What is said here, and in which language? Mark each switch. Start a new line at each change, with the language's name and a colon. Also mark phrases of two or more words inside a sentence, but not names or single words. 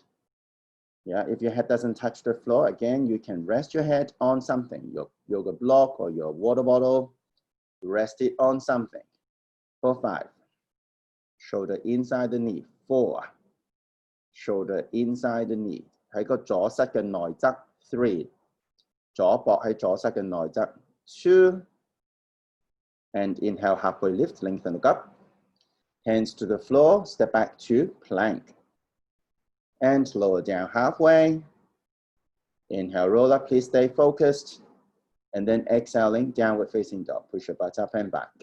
English: Yeah, if your head doesn't touch the floor, again, you can rest your head on something, your yoga block or your water bottle. Rest it on something. For 5. Shoulder inside the knee. 4. Shoulder inside the knee.
Cantonese: 喺個左膝嘅內側。 3. 左膊喺左膝嘅內側。 2.
English: And inhale, halfway lift, lengthen, look up. Hands to the floor, step back to plank. And lower down halfway. Inhale, roll up, please stay focused. And then exhaling, downward facing dog. Push your butt up and back.